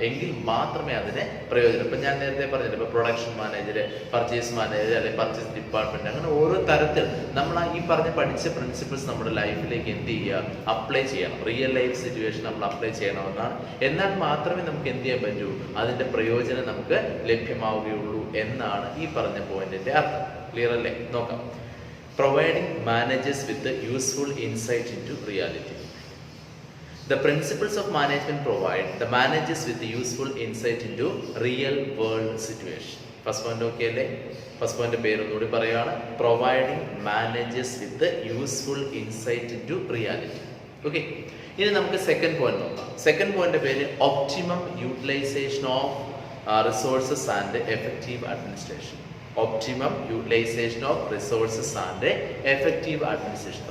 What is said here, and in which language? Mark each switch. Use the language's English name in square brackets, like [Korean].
[Malayalam] എങ്കിൽ മാത്രമേ അതിന് പ്രയോജനം. ഇപ്പൊ ഞാൻ നേരത്തെ പറഞ്ഞില്ല, ഇപ്പൊ പ്രൊഡക്ഷൻ മാനേജർ, പർച്ചേസ് മാനേജർ, അല്ലെങ്കിൽ പർച്ചേസ് ഡിപ്പാർട്ട്മെന്റ്, അങ്ങനെ ഓരോ തരത്തിൽ നമ്മൾ ഈ പഠിച്ച പ്രിൻസിപ്പിൾസ് നമ്മുടെ ലൈഫിലേക്ക് എന്ത് ചെയ്യുക, അപ്ലൈ ചെയ്യണം. റിയൽ ലൈഫ് സിറ്റുവേഷൻ നമ്മൾ അപ്ലൈ ചെയ്യണമെന്നാണ്. എന്നാൽ മാത്രമേ നമുക്ക് എന്ത് ചെയ്യാൻ പറ്റൂ, അതിന്റെ പ്രയോജനം നമുക്ക് ലഭ്യമാവുകയുള്ളൂ എന്നാണ് ഈ പറഞ്ഞ പോയിന്റിന്റെ അർത്ഥം. ക്ലിയർ അല്ലേ? നോക്കാം. [English] Providing managers with the useful insight into reality. The principles of management provide the managers with the useful insight into real world situation. First point okay അല്ലേ? [Malayalam] ഫസ്റ്റ് പോയിന്റ് പേരൊന്നുകൂടി പറയുകയാണ്, [English] Providing managers with useful insight into reality. [Malayalam] Okay, ഇനി നമുക്ക് second point നോക്കാം. Second point പേര് [English] Optimum utilisation of resources and effective administration. Optimum utilisation of resources and effective administration.